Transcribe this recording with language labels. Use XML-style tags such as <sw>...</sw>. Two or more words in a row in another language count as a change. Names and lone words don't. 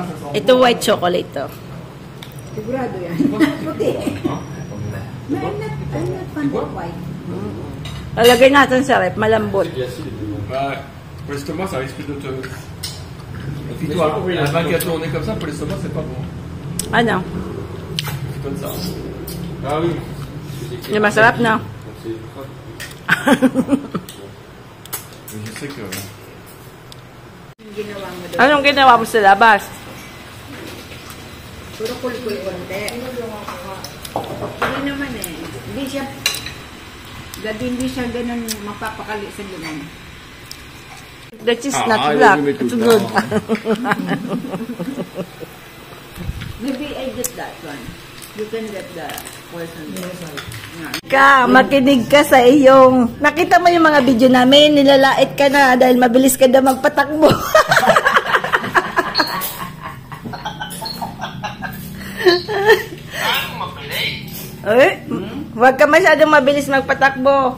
<tl>Ito</tl> <en>white chocolate</en> <tl>to. Sigurado yan. Puti.</tl> <en>I'm not fond of white.</en> <tl>Lalagay natin sa rep, malambot.</tl> <fr>Pour l'estomac, ça risque de te... Et puis toi, un vin qui a tourné comme ça, pour l'estomac, c'est pas bon.</fr> <tl>Ano?</tl> <fr>C'est comme ça. Ah oui.</fr> <tl>Yung masarap na.</tl> <fr>Je sais que...</fr> <tl>Ginawa mo doon. Anong ginawa mo sa labas? Puro kulkul konti. Hindi naman eh. Hindi siya ganun mapapakali sa luman.</tl> <en>The cheese not black. It's good. Maybe I get that one. You can get the portion.</en> <tl>Makinig ka sa iyong... Nakita mo yung mga video namin, nilalait ka na dahil mabilis ka na magpatakbo. Huwag ka masyadong mabilis magpatakbo.</tl>